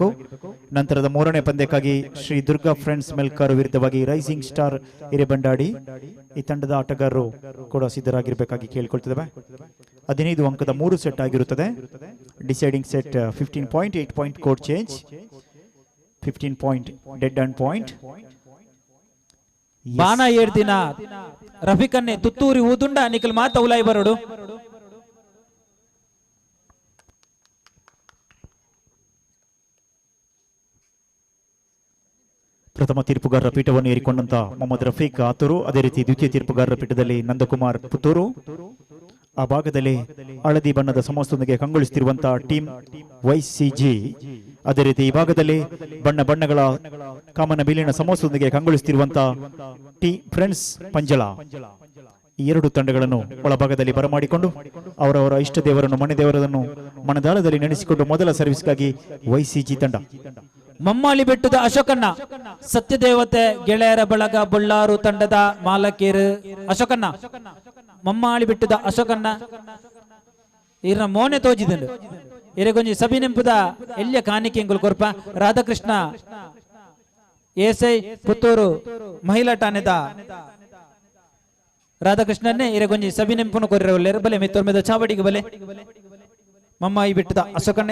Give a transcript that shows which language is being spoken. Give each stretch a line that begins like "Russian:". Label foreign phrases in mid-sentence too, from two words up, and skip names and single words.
Kannada: ನಂತರದ 3ನೇ ಪಂದ್ಯಕ್ಕಾಗಿ ಶ್ರೀ ದುರ್ಗಾ ಫ್ರೆಂಡ್ಸ್ ಮೆಲ್ಕಾರ್ ವಿರುದ್ಧವಾಗಿ ರೈಸಿಂಗ್ ಸ್ಟಾರ್ ಹಿರೇಬಂಡಾಡಿ ಈ ತಂಡದ ಆಟಗಾರರು ಕೂಡ ಸಿದ್ಧರಾಗಿರಬೇಕಾಗಿ ಕೇಳಿಕೊಳ್ತಿದ್ದೇವೆ. 15 ಅಂಕದ 3 ಸೆಟ್ ಆಗಿರುತ್ತದೆ.
English: Deciding set 15 point, 8 point court change, 15 point dead and point.
Tulu: ಬಾಣ 7 ದಿನ ರಫಿಕನ್ನೆ ತುತ್ತೂರಿ ಊದುಂಡ ನಿಖಲ್ ಮಾತ ಉಲಾಯಿ ಬರೋಡು.
Kannada: ಪ್ರಥಮ ತೀರ್ಪುಗಾರರ ಪೀಠವನ್ನು ಏರಿಕೊಂಡಂತ ಮೊಹಮ್ಮದ್ ರಫೀಕ್ ಆತೂರು, ಅದೇ ರೀತಿ ದ್ವಿತೀಯ ತೀರ್ಪುಗಾರರ ಪೀಠದಲ್ಲಿ ನಂದಕುಮಾರ್ ಪುತ್ತೂರು. ಆ ಭಾಗದಲ್ಲಿ ಹಳದಿ ಬಣ್ಣದ ಸಮವಸ್ತ್ರದೊಂದಿಗೆ ಕಂಗೊಳಿಸುತ್ತಿರುವಂತಹ ಟೀಮ್ YCG, ಅದೇ ರೀತಿ ಈ ಭಾಗದಲ್ಲಿ ಬಣ್ಣಗಳ ಕಾಮನ ಬಿಲ್ಲಿನ ಸಮವಸ್ತ್ರದೊಂದಿಗೆ ಕಂಗೊಳಿಸುತ್ತಿರುವಂತಹ ಟೀಮ್ ಫ್ರೆಂಡ್ಸ್ ಪಂಜಳ. ಈ 2 ತಂಡಗಳನ್ನು ಒಳಭಾಗದಲ್ಲಿ ಬರಮಾಡಿಕೊಂಡು ಅವರವರ ಇಷ್ಟ ದೇವರನ್ನು ಮನೆ ದೇವರನ್ನು ಮನದಾಳದಲ್ಲಿ ನೆನೆಸಿಕೊಂಡು ಮೊದಲ ಸರ್ವಿಸ್ಗಾಗಿ YCG ತಂಡ. ಮಮ್ಮಾಳಿ ಬೆಟ್ಟದ ಅಶೋಕಣ್ಣ, ಸತ್ಯದೇವತೆ ಗೆಳೆಯರ ಬಳಗ ಬಳ್ಳಾರು ತಂಡದ ಮಾಲಕೇರು ಅಶೋಕಣ್ಣ.
Tulu: ಮಮ್ಮಾಳಿ ಬೆಟ್ಟದ ಅಶೋಕಣ್ಣ ಇರ ಮೋನೆ ತೋಜಿದಂಡು ಇರಗೊಂಜಿ ಸಭಿ ನೆಂಪುದ ಎಲ್ಲಿಯ ಕಾಣಿಕೆ ಎಂಗುಲ್ ಕೊರ್ಪ ರಾಧಾಕೃಷ್ಣ ಎಸ್ಐ ಪುತ್ತೂರು ಮಹಿಳಾ ಠಾಣೆದ ರಾಧಾಕೃಷ್ಣನ್ನೇ ಇರಗೊಂಜಿ ಸಭಿ ನೆಂಪುನು ಕೊರ್ರೆ ಬಲೆ ಮೆತ್ತೋರ್ ಮೇದ ಚಾವಡಿಗೆ ಬಲೆ ಮಮ್ಮಾಯಿ ಬೆಟ್ಟದ ಅಶೋಕಣ್ಣೆ.